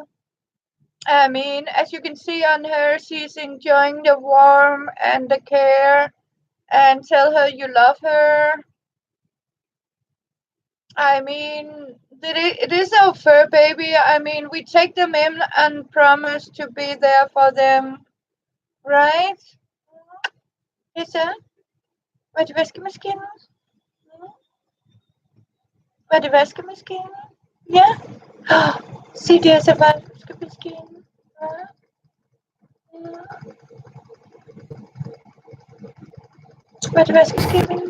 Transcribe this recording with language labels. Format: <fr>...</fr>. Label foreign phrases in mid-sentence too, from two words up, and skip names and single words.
<en>I mean, as you can see on her, she's enjoying the warmth and the care, and tell her you love her. I mean, it is our fur baby. I mean, we take them in and promise to be there for them, right? Is that?</en> <da>Var det vaskemaskinen? Var det vaskemaskinen? Ja. Se, det er så vaskemaskinen. Ja. Var det vaskemaskinen?</da>